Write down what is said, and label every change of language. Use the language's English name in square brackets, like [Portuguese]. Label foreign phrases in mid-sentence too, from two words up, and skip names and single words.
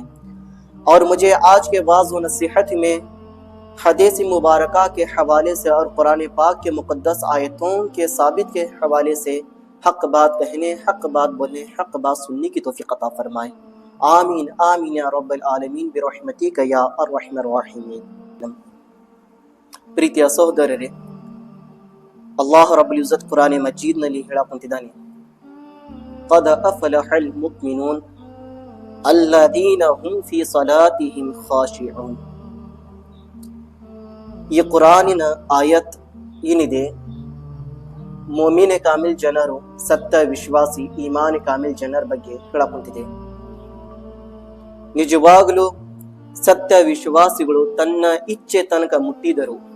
[Urdu] اور مجھے آج کے واعظ و نصیحت میں حدیث مبارکہ کے حوالے سے اور قرآن پاک کے مقدس آیتوں کے ثابت کے حوالے سے حق بات کہنے، حق بات بولنے، حق بات سننے کی توفیق عطا فرمائے۔ [Arabic] آمین آمین یا رب العالمین برحمتک یا ارحم الراحمین۔ [Kannada] ಪ್ರೀತಿಯ ಸಹೋದರರೇ, [Arabic] الله رب العزة [Kannada] ಕುರಾನ್ ಮಜೀದ್ನಲ್ಲಿ ಹೇಳಕೊಂತಿದ್ದಾನೆ, [Arabic] قد أفلح المؤمنون الذين هم في صلاتهم خاشعون. [Kannada] ಈ ಕುರಾನಿನ ಆಯತ್ ಏನಿದೆ, [Arabic] مؤمن كامل [Kannada] ಜನರು, ಸತ್ಯ ವಿಶ್ವಾಸಿ [Arabic] إيمان كامل [Kannada] ಜನರ ಬಗ್ಗೆ ಹೇಳಕೊಂತಿದೆ. ನಿಜವಾಗಲೂ ಸತ್ಯ ವಿಶ್ವಾಸಿಗಳು ತನ್ನ ಇಚ್ಛೆ ತನಕ ಮುಟ್ಟಿದರು.